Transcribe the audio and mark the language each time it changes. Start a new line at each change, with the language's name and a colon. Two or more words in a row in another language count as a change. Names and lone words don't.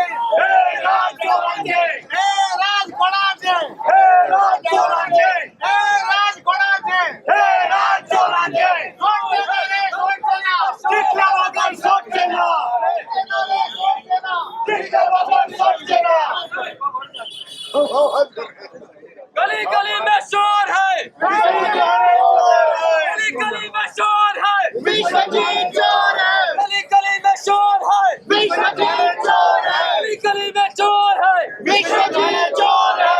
Marathi: हे राज चोराचे. हे राज कोणाचे हे राज चोराचे. हे राज कोणाचे हे राज चोराचे. सोडचे ना रे सोडचे ना जिंकल्या बगर सोडचे ना. जिंकल्या बगर सोडचे ना.
Hindi: गली गली में शोर है, गली गली में शोर है, विश्वजीत चोर है गली गली में शोर है, विश्वजीत चोर है गली गली में शोर है, विश्वजीत चोर है